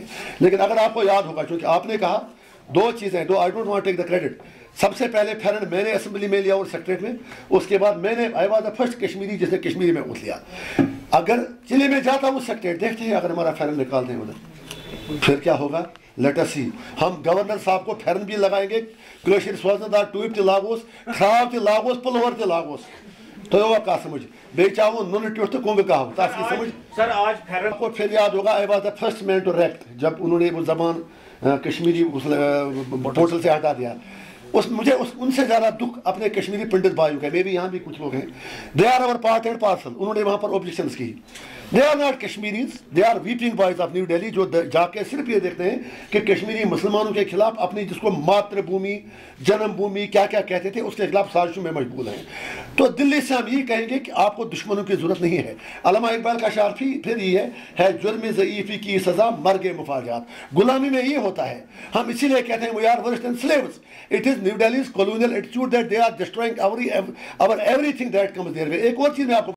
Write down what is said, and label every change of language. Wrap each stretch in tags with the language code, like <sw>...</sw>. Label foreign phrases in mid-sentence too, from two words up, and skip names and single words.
<ur>لیکن اگر آپ کو یاد ہوگا, چونکہ آپ نے کہا 2 چیزیں,</ur> <en>I don't want take the credit.</en> <ur>سب سے پہلے فیرن میں نے اسمبلی میں لیا اور سیکریٹریٹ میں, اس کے بعد میں نے,</ur> <en>I was the first</en> <ur>کشمیری جس نے کشمیری میں اٹھ لیا. اگر چلے میں جاتا ہوں سیکریٹریٹ, دیکھتے ہیں اگر ہمارا فیرن نکالتے ہیں ادھر, پھر کیا ہوگا,</ur> <en>let us see.</en> <ur>ہم گورنر صاحب کو فیرن بھی لگائیں گے,</ur> <ks>کٲشِر سوزن دار ٹوٗپۍ تہِ لاگوس, خراب تہِ لاگوس, پلور تہِ لاگوس.</ks> <ur>تو ہوگا کہا سمجھ,</ur> <ks>بیٚیہِ چاہو نُنہٕ ٹیوٚٹھ تہٕ کُنٛگہٕ کہو, تَتھ کی سمجھ.</ks> <ur>سر آج پھیرن کو پھر یاد ہوگا,</ur> <en>I was the first man to react,</en> <ur>جب انہوں نے وہ زبان کشمیری پورٹل سے ہٹا دیا. مجھے ان سے زیادہ دکھ اپنے کشمیری پنڈت بھائیوں کا, میں بھی یہاں بھی کچھ لوگ ہیں,</ur> <en>they are our part and parcel.</en> <ur>انہوں نے وہاں پر اوبجیکشنز کی.</ur> <en>They are not Kashmiris, they are weeping boys of New Delhi,</en> <ur>جو جا کے صرف یہ دیکھتے ہیں کہ کشمیری مسلمانوں کے خلاف اپنی, جس کو ماتر بھومی, جنم بھومی کیا کیا کہتے تھے, اس کے خلاف سازشوں میں مشغول ہیں. تو دلی سے ہم یہ کہیں گے کہ آپ کو دشمنوں کی ضرورت نہیں ہے. علامہ اقبال کا شعر پھر یہ ہے جرم ضعیفی کی سزا مرگ مفاجات. غلامی میں یہ ہوتا ہے, ہم اسی لیے کہتے ہیں</ur> <en>we are worse than slaves. It is New Delhi's colonial attitude that they are destroying our everything that comes their way.</en> <ur>ایک اور چیز میں آپ کو</ur>